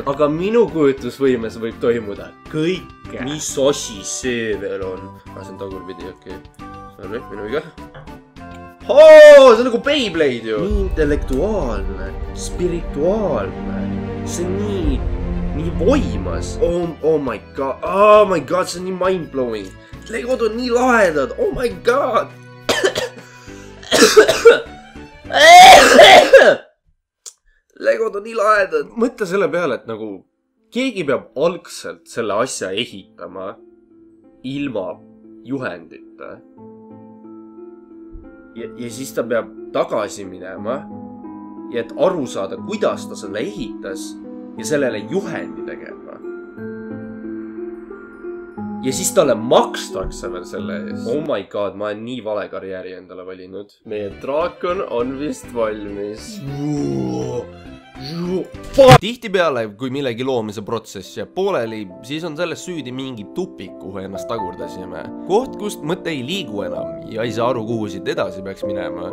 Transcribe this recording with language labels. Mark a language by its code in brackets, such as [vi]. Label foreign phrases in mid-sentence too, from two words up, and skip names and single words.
[et] Aga minu kujutusvõimes võib toimuda kõike. Mis asi see veel on? See on tagurpidi, okei. Sorry, minu viga. See on nagu Beyblade ju. Nii intellektuaalne, spirituaalne. See on nii voimas. [en] Oh my god, [et] see on nii mind-blowing. Legod on nii lahedad, [en] oh my god. [et] Legod on nii lahedad. Mõtle selle peale, et nagu keegi peab algselt selle asja ehitama ilma juhendita. Ja siis ta peab tagasi minema ja et aru saada, kuidas ta selle ehitas ja sellele juhendi tegema. Ja siis talle makstakse veel selle ees. [en] Oh my god, [et] ma olen nii vale karjääri endale valinud. Meie draakon on vist valmis. Tihtipeale, kui millegi loomise protsess jääb pooleli, siis on selles süüdi mingi tupik, kuhu ennast tagurdasime. Koht, kust mõte ei liigu enam ja ei saa aru, kuhu siit edasi peaks minema.